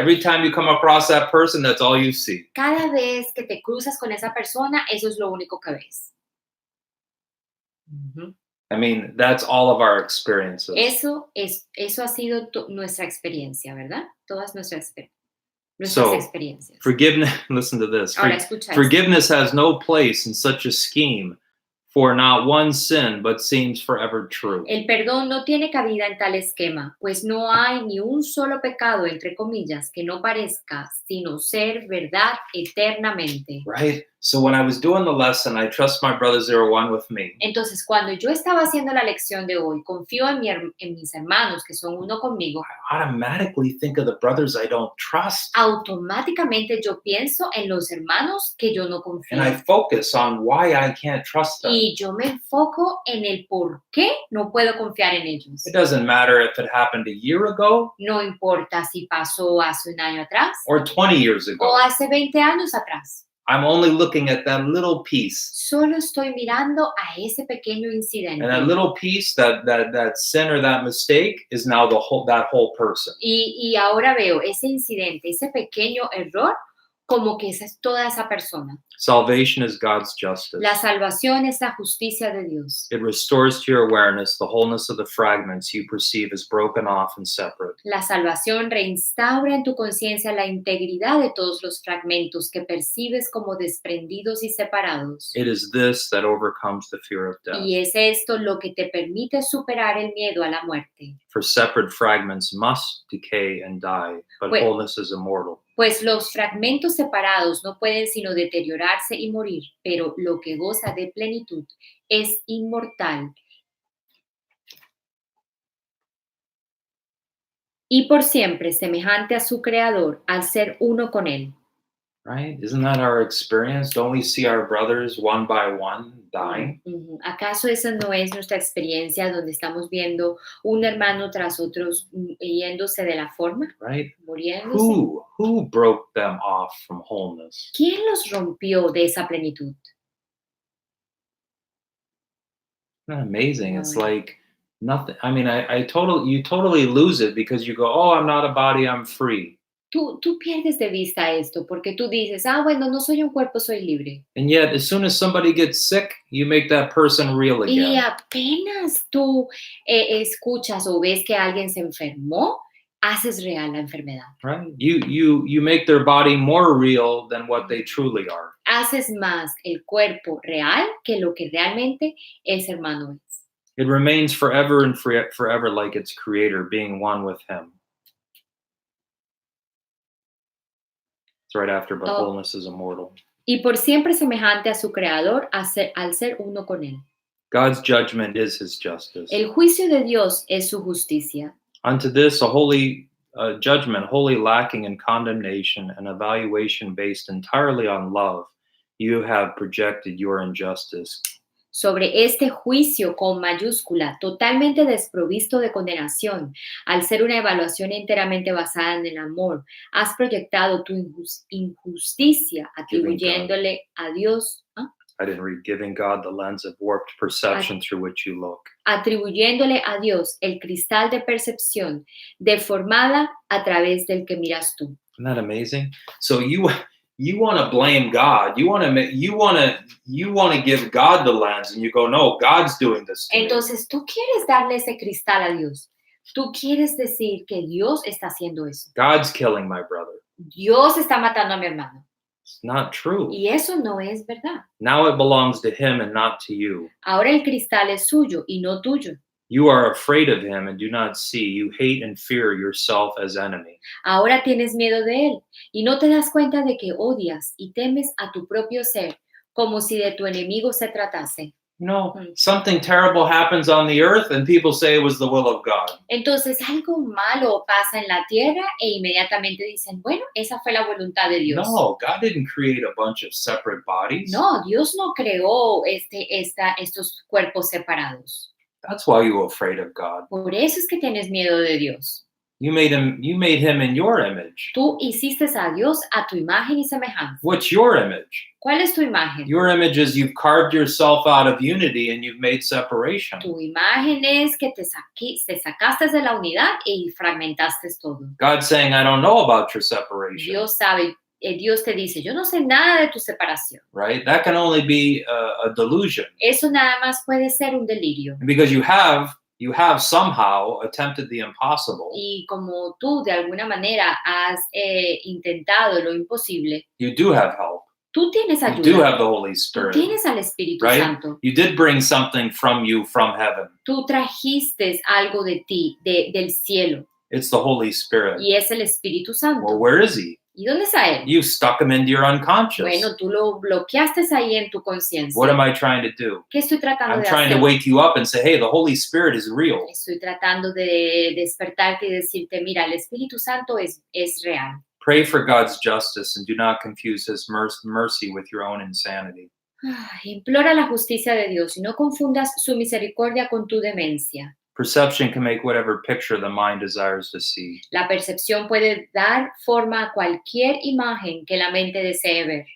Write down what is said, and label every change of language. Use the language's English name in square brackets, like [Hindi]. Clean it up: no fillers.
[English] Every time you come across that person, that's all you see. [Spanish] Cada vez que te cruzas con esa persona, eso es lo único que ves. [English] I mean, that's all of our experiences. [Spanish] Eso ha sido nuestra experiencia, ¿verdad? Todas nuestras [English] So, [Spanish] experiencias. [English] Forgiveness, listen to this. [Spanish] Ahora escucha esto. [English] Forgiveness has no place in such a scheme, for not one sin, but seems forever true. [Spanish] El perdón no tiene cabida en tal esquema, pues no hay ni un solo pecado, entre comillas, que no parezca, sino ser verdad eternamente. [English] Right? So when I was doing the lesson, I trust my brother 01 with me. [Spanish] Entonces, cuando yo estaba haciendo la lección de hoy, confío en mis hermanos que son uno conmigo. [English] I automatically think of the brothers I don't trust. [Spanish] Automáticamente yo pienso en los hermanos que yo no confío. [English] And I focus on why I can't trust them. [Spanish] Y yo me enfoco en el por qué no puedo confiar en ellos. [English] It doesn't matter if it happened a year ago [Spanish] No importa si pasó hace un año atrás [English] or 20 years ago. [Spanish] o hace 20 años atrás. [English] I'm only looking at that little piece. [Spanish] Solo estoy mirando a ese pequeño incidente. [English] And that little piece, that sin or that mistake is now that whole person. [Spanish] Y ahora veo ese incidente, ese pequeño error, como que esa es toda esa persona. [English] Salvation is God's justice. [Spanish] La salvación es la justicia de Dios. [English] It restores to your awareness the wholeness of the fragments you perceive as broken off and separate. [Spanish] La salvación reinstaura en tu conciencia la integridad de todos los fragmentos que percibes como desprendidos y separados. [English] It is this that overcomes the fear of death. [Spanish] Y es esto lo que te permite superar el miedo a la muerte. [English] For separate fragments must decay and die, but [Spanish] Pues- [English] wholeness is immortal. [Spanish] Pues los fragmentos separados no pueden sino deteriorarse y morir, pero lo que goza de plenitud es inmortal y por siempre semejante a su creador al ser uno con él. [English] Right? Isn't that our experience? Don't we see our brothers one by one dying? [Spanish] ¿Acaso esa no es nuestra experiencia donde estamos viendo un hermano tras otro yéndose de la forma, [English] Right? [Spanish] muriéndose? [English] Who broke them off from wholeness? [Spanish] ¿Quién los rompió de esa plenitud? [English] Isn't that amazing? It's [Spanish] No. [English] like nothing. I mean, you totally lose it because you go, oh, I'm not a body, I'm free. [Spanish] Tú pierdes de vista esto porque tú dices, bueno, no soy un cuerpo, soy libre. [English] And yet, as soon as somebody gets sick, you make that person real [Spanish] Y [English] again. [Spanish] apenas tú escuchas o ves que alguien se enfermó, haces real la enfermedad. [English] Right? You make their body more real than what they truly are. [Spanish] Haces más el cuerpo real que lo que realmente ese hermano es. [English] It remains forever and forever like its creator, being one with him. It's right after, but Oh. wholeness is immortal. [Spanish] Y por siempre semejante a su creador al ser uno con él. [English] God's judgment is his justice. [Spanish] El juicio de Dios es su justicia. [English] Unto this, a holy judgment, wholly lacking in condemnation and evaluation based entirely on love, you have projected your injustice. [Spanish] Sobre este juicio con mayúscula, totalmente desprovisto de condenación, al ser una evaluación enteramente basada en el amor, has proyectado tu injusticia atribuyéndole a Dios, [English] I didn't read, giving God the lens of warped perception through which you look. [Spanish] atribuyéndole a Dios el cristal de percepción deformada a través del que miras tú. [English] Isn't that amazing? So you want to blame God. You want to give God the lens, and you go, no, God's doing this to me. [Spanish] Entonces tú quieres darle ese cristal a Dios, Tú quieres decir que Dios está haciendo eso. [English] God's killing my brother. [Spanish] Dios está matando a mi hermano. [English] It's not true. [Spanish] Y eso no es verdad. [English] Now it belongs to him and not to you. [Spanish] Ahora el cristal es suyo y no tuyo. [English] You are afraid of him and do not see. You hate and fear yourself as enemy. [Spanish] Ahora tienes miedo de él y no te das cuenta de que odias y temes a tu propio ser como si de tu enemigo se tratase. [English] You know, something terrible happens on the earth and people say it was the will of God. [Spanish] Entonces algo malo pasa en la tierra e inmediatamente dicen, bueno, esa fue la voluntad de Dios. [English] No, God didn't create a bunch of separate bodies. [Spanish] No, Dios no creó estos cuerpos separados. [English] That's why you're afraid of God. [Spanish] Por eso es que tienes miedo de Dios. [English] You made him in your image. [Spanish] Tú hiciste a Dios a tu imagen y semejanza. [English] What's your image? [Spanish] ¿Cuál es tu imagen? [English] Your image is you've carved yourself out of unity and you've made separation. [Spanish] Tu imagen es que te sacaste de la unidad y fragmentaste todo. [English] God's saying, I don't know about your separation. [Spanish] Dios sabe, Dios te dice, yo no sé nada de tu separación. [English] Right? That can only be a delusion. [Spanish] Eso nada más puede ser un delirio. [English] And because you have somehow attempted the impossible. [Spanish] Y como tú de alguna manera has intentado lo imposible, [English] You do have help. [Spanish] tú tienes [English] You [Spanish] ayuda. [English] do have the Holy [Spanish] Tú [English] Spirit. [Spanish] tienes al Espíritu [English] Right? [Spanish] Santo. [English] You did bring something from you from heaven. [Spanish] Tú trajiste algo de ti, del cielo, [English] It's the Holy Spirit. [Spanish] y es el Espíritu Santo. [English] Well, where is he? [Spanish] ¿Y dónde está él? [English] You stuck him into your unconscious. [Spanish] Bueno, tú lo bloqueaste ahí en tu conciencia. [English] What am I trying to do? [Spanish] ¿Qué estoy tratando [English] I'm [Spanish] de [English] trying [Spanish] hacer? [English] to wake you up and say, hey, the Holy Spirit is real. [Spanish] Estoy tratando de despertarte y decirte, mira, el Espíritu Santo es real. [English] Pray for God's justice and do not confuse his mercy with your own insanity. [Spanish] Implora la justicia de Dios y no confundas su misericordia con tu demencia. [English] Perception can make whatever picture the mind desires to see. [Spanish] La percepción puede dar forma a cualquier imagen que la mente desee ver.